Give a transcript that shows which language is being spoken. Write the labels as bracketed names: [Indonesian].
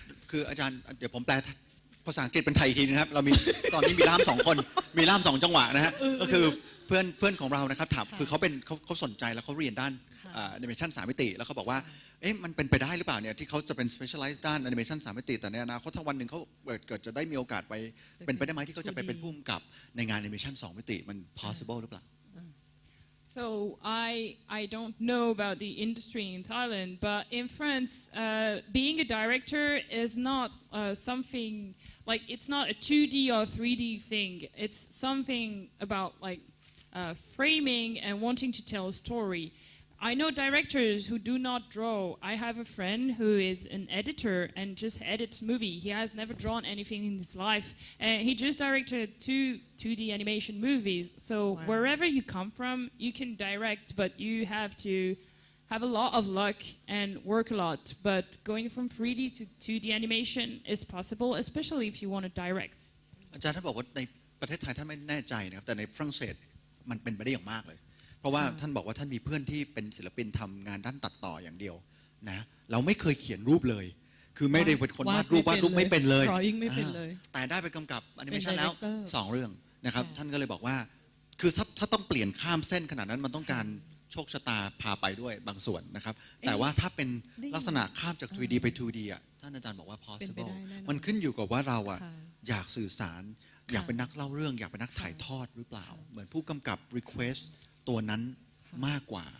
[Thai] คืออาจารย์เดี๋ยวผมแปลภาษาอังกฤษเป็นไทยอีกทีนะครับเรามีตอนนี้มีล่าม2 คนมีล่าม2 จังหวะนะฮะก็คือเพื่อนของเรานะครับถามคือเขาสนใจแล้วเขาเรียนด้านแอนิเมชัน3 มิติแล้วเขาบอกว่าเอ๊ะมันเป็นไปได้หรือเปล่าเนี่ยที่เขาจะเป็น specialize ด้านแอนิเมชัน3 มิติแต่ในอนาคตถ้าวันหนึ่งเขาเกิดจะได้มีโอกาสไปเป็นไปได้ไหมที่เขาจะไปเป็นผู้กำกับในงานแอนิเมชัน2 มิติมัน possible หรือเปล่า [English] So I don't know about the industry in Thailand, but in France, being a director is not something like it's not a 2D or 3D thing. It's something about like framing and wanting to tell a story. I know directors who do not draw. I have a friend who is an editor and just edits movie. He has never drawn anything in his life. And he just directed 2D animation movies. So wherever you come from, you can direct, but you have to have a lot of luck and work a lot. But going from 3D to 2D animation is possible, especially if you want to direct. [Thai] อาจารย์ท่านบอกว่าในประเทศไทยท่านไม่แน่ใจนะครับแต่ในฝรั่งเศสมันเป็นไปได้อย่างมากเลยเพราะว่าท่านบอกว่าท่านมีเพื่อนที่เป็นศิลปินทำงานด้านตัดต่ออย่างเดียวนะเราไม่เคยเขียนรูปเลยคือไม่ได้เป็นคนวาดรูปไม่เป็นเลย drawing ไม่เป็นเลย แต่ได้ไปกำกับแอนิเมชันแล้ว2 เรื่องนะครับท่านก็เลยบอกว่าคือถ้าต้องเปลี่ยนข้ามเส้นขนาดนั้นมันต้องการโชคชะตาพาไปด้วยบางส่วนนะครับแต่ว่าถ้าเป็นลักษณะข้ามจาก 3D ไป 2D อ่ะท่านอาจารย์บอกว่า possible มันขึ้นอยู่กับว่าเราอ่ะอยากสื่อสารอยากเป็นนักเล่าเรื่องอยากเป็นนักถ่ายทอดหรือเปล่าเหมือนผู้กำกับ request ตัวนั้นมากกว่า